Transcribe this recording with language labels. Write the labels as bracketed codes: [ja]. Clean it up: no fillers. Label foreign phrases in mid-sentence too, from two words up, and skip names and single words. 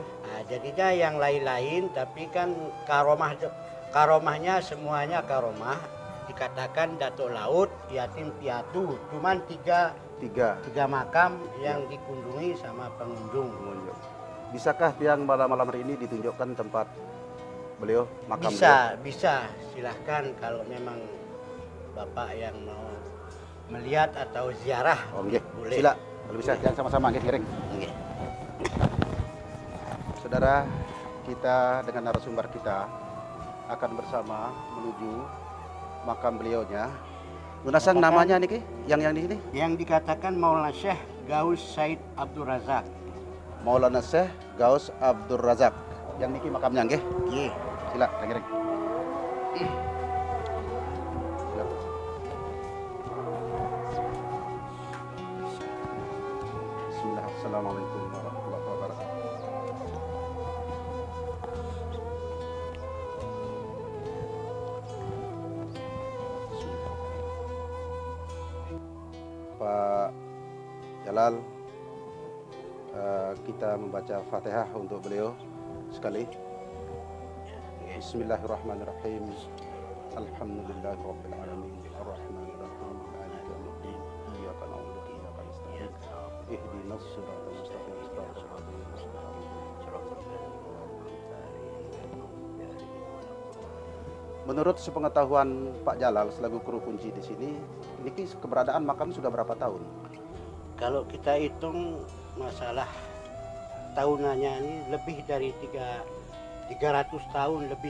[id] Nah, jadinya yang lain-lain tapi kan karomahnya semuanya karomah, dikatakan Datuk Laut, yatim piatu, cuman tiga makam yang dikunjungi sama pengunjung. Bisakah yang malam hari ini ditunjukkan tempat beliau makam Bisa silahkan kalau memang Bapak yang mau melihat atau ziarah. beliau? Oh, nggih. Boleh. Sila, kalau bisa jangan sama-sama nggih, ngiring. Nggih. Saudara, kita dengan narasumber kita akan bersama menuju makam beliaunya. Lunasang namanya niki yang di sini? Yang dikatakan Maulana Syekh Gaus Said Abdul Razak. Maulana Syekh Gaus Abdul Razak. Yang niki makamnya nggih. Nggih. Sila, ngiring. Bismillah. [ar] السلام عليكم ورحمة الله وبركاته. Pak Jalal, kita membaca Fatihah untuk beliau sekali. Bismillahirrahmanirrahim. الحمد لله رب العالمين. الرحمن الرحيم مالك يوم الدين. إياك نعبد وإياك نستعين اهدنا الصراط المستقيم. الصراط المستقيم. [id] Menurut sepengetahuan Pak Jalal selaku kru kunci di sini, niki keberadaan makam sudah berapa tahun? Kalau kita hitung masalah tahunannya ini lebih dari 300 tahun lebih.